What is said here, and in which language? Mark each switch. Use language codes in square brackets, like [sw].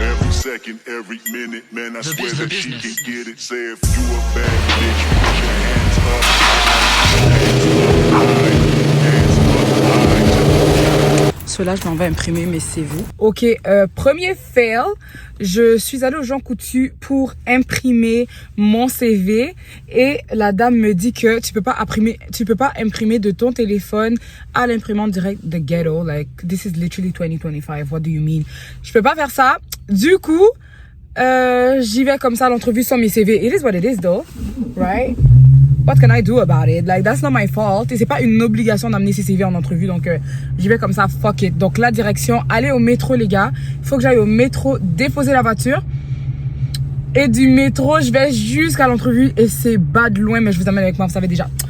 [en] Second, every minute, man, I swear that she can get it. Say if you a bad bitch, put your hands up high. [fr] So là, je m'en vais imprimer mes CV. Ok, premier fail. Je suis allée au Jean Coutu pour imprimer mon CV et la dame me dit que tu peux pas imprimer de ton téléphone à l'imprimante directe de Ghetto. [en] Like, this is literally 2025. What do you mean? [fr] Je peux pas faire ça. Du coup, j'y vais comme ça à l'entrevue sans mes CV. [en] It is what it is though, right? What can I do about it? Like, that's not my fault. [fr] Et c'est pas une obligation d'amener ses CV en entrevue. Donc, j'y vais comme ça, [en] fuck it. [fr] Donc, la direction, aller au métro, les gars. Il faut que j'aille au métro, déposer la voiture. Et du métro, je vais jusqu'à l'entrevue. Et c'est bas de loin, mais je vous amène avec moi, vous savez déjà.